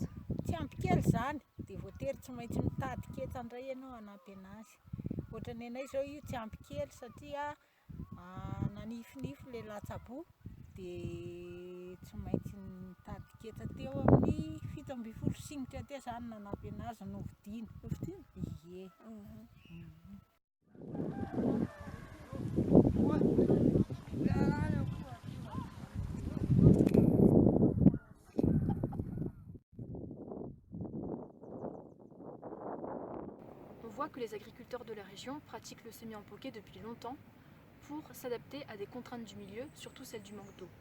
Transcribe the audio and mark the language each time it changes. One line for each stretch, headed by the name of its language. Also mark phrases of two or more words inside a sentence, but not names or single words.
Malagasy: Tsy ampy kely zany dia voatery tsy maintsy mitady ketsa indray ianao hanampy anazy. Ohatran'ny anay zao io tsy ampy kely satria nanifinify ilay latsaboa dia tsy maintsy mitady ketsa teo amin'ny 17 sinitra teo zany nanampy anazy novidiana. Ie.
French: On voit que les agriculteurs de la région pratiquent le semis en poquet depuis longtemps pour s'adapter à des contraintes du milieu, surtout celles du manque d'eau.